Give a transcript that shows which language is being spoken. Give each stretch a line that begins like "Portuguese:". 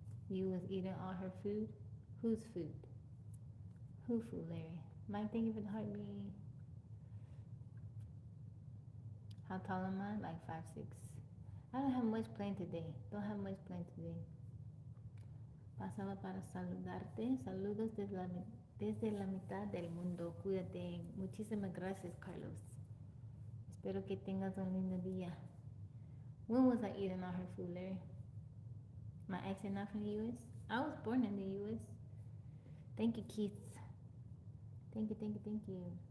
English: You was eating all her food? Whose food? Who food, Larry? Mike, thank you for the heartbeat. How tall am I? Like 5'6". I don't have much planned today. Don't have much planned today.
Spanish: Pasaba para saludarte. Saludos desde la mitad del mundo. Cuídate. Muchísimas gracias, Carlos. Espero que tengas un lindo día.
English: When was I eating all her food, Larry? My accent not from the U.S.? I was born in the U.S. Thank you, Keith. Thank you, thank you, thank you.